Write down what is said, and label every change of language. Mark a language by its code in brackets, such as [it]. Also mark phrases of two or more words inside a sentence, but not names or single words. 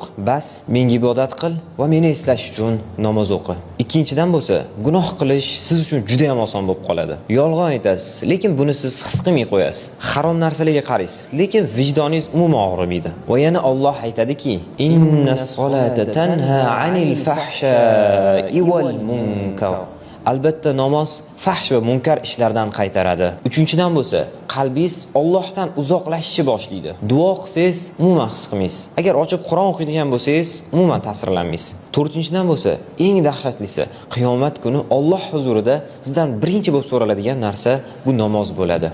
[uz] Bas menga ibodat qil va meni eslash uchun namoz o'qi. Ikkinchidan bo'lsa, gunoh qilish siz uchun juda ham oson bo'lib qoladi. Yolg'on aytasiz, lekin buni siz his qilmay qo'yasiz. Harom narsalarga qaraysiz, lekin vijdoningiz umuman og'rimaydi. Va yana Alloh aytadiki, [ar] إن الصلاة تنهى عن الفحشاء والمنكر. [uz] Albatta namoz fahsh va munkar ishlardan qaytaradi. Uchinchidan bo'lsa, qalbingiz Allohdan uzoqlashishni boshlaydi. Duo qilsangiz, umuman his qilmaysiz. Agar ochiq Qur'on o'qiydigan bo'lsangiz, umuman ta'sirlanmaysiz. To'rtinchidan bo'lsa, eng dahshatlisi, qiyomat kuni Alloh huzurida sizdan birinchi bo'lib so'raladigan narsa bu namoz bo'ladi.